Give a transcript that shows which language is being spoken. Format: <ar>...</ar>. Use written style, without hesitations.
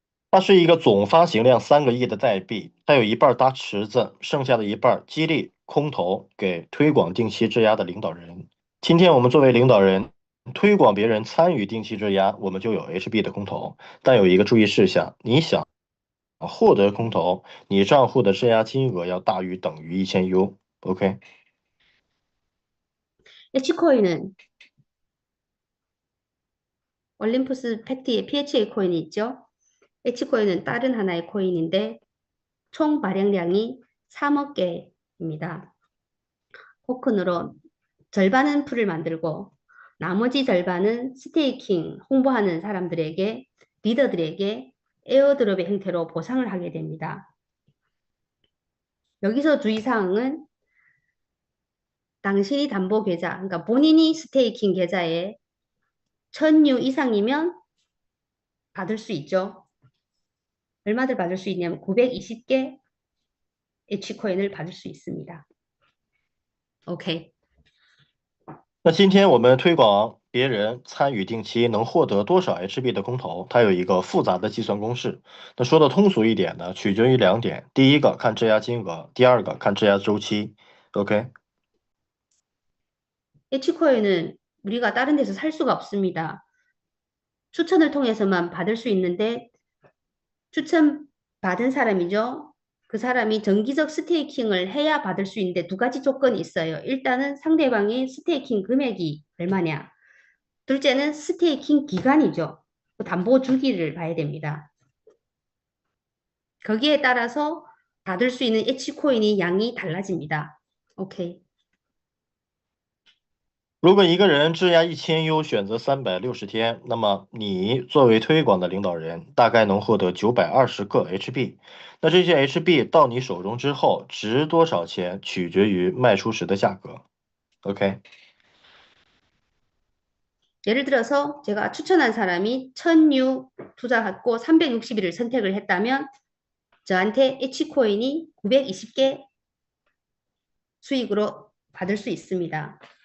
<zh>它是一个总发行量3个亿的代币，它有一半搭池子，剩下的一半激励空投给推广定期质押的领导人。今天我们作为领导人推广别人参与定期质押，我们就有 HB 的空投，但有一个注意事项，你想获得空投，你账户的质押金额要大于等于1000U。</zh> <en>OK。</en> <ko>H코인은 올림푸스 팩트의 PHA 코인이 있죠. H코인은 다른 하나의 코인인데 총 발행량이 3억 개입니다. 토큰으로 절반은 풀을 만들고 나머지 절반은 스테이킹 홍보하는 사람들에게, 리더들에게 에어드롭의 형태로 보상을 하게 됩니다. 여기서 주의사항은 당신이 담보 계좌, 그러니까 본인이 스테이킹 계좌에 1000U 이상이면 받을 수 있죠. 얼마를 받을 수 있냐면 920개 H코인을 받을 수 있습니다.</ko> <en>OK。</en> <zh>那今天我们推广别人参与定期能获得多少 HB 的空投，它有一个复杂的计算公式。那说的通俗一点呢，取决于2点：第一个看质押金额，第二个看质押周期。</zh> <en>OK。</en> <ko>H코인은 우리가 다른 데서 살 수가 없습니다. 추천을 통해서만 받을 수 있는데 추천 받은 사람이죠. 그 사람이 정기적 스테이킹을 해야 받을 수 있는데 2가지 조건이 있어요. 일단은 상대방의 스테이킹 금액이 얼마냐. 둘째는 스테이킹 기간이죠. 담보 주기를 봐야 됩니다. 거기에 따라서 받을 수 있는 H코인이 양이 달라집니다. 오케이.</ko> <zh>如果一个人质押1000U 选择360天，那么你作为推广的领导人，大概能获得920个 HB。那这些 HB 到你手中之后，值多少钱，取决于卖出时的价格。</zh> <en>OK，</en> <ko>예를 들어서 제가 추천한 사람이 1000U 투자받고 360일을 선택을 했다면 저한테 H코인이 920개 수익으로 받을 수 있습니다.</ko>